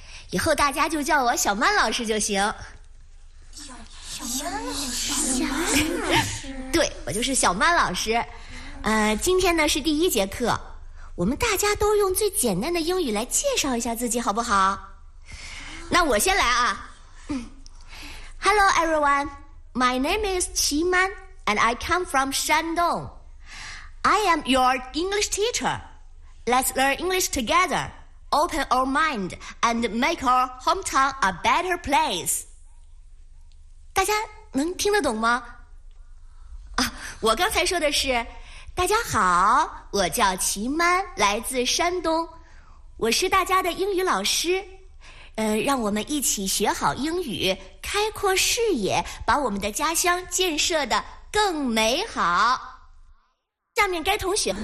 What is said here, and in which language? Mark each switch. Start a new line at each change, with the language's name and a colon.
Chinese: 以后大家就叫我小曼老师就行。小曼老师。对，我就是小曼老师。今天呢是第一节课，我们大家都用最简单的英语来介绍一下自己，好不好？那我先来啊。
English: Hello everyone, my name is 齐曼 and I come from Shandong. I am your English teacher. Let's learn English together. Open our mind and make our hometown a better place.
Chinese: 大家能听得懂吗？我刚才说的是，大家好，我叫齐曼，来自山东，我是大家的英语老师。让我们一起学好英语，开阔视野，把我们的家乡建设得更美好。下面该同学。